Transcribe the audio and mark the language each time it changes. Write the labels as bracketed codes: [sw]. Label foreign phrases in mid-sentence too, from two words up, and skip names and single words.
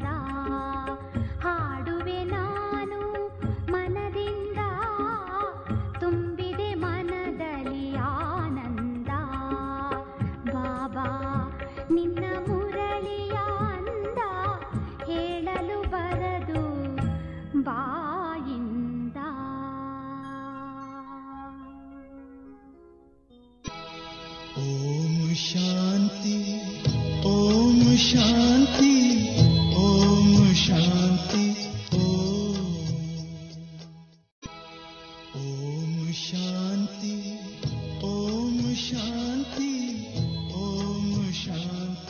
[kn] ಹಾಡುವೆ ನಾನು ಮನದಿಂದ, ತುಂಬಿದೆ ಮನದಲ್ಲಿ ಆನಂದ. ಬಾಬಾ ನಿನ್ನ ಮುರಳಿಯ ಅಂದ ಹೇಳಲು ಬರದು ಬಾಯಿಂದ. [sa] ಓಂ ಶಾಂತಿ, ಓಂ ಶಾಂತಿ, ಓಂ ಶಾಂತಿ, ಓಂ ಶಾಂತಿ, ಓಂ ಶಾಂತಿ, ಓಂ ಶಾಂತಿ.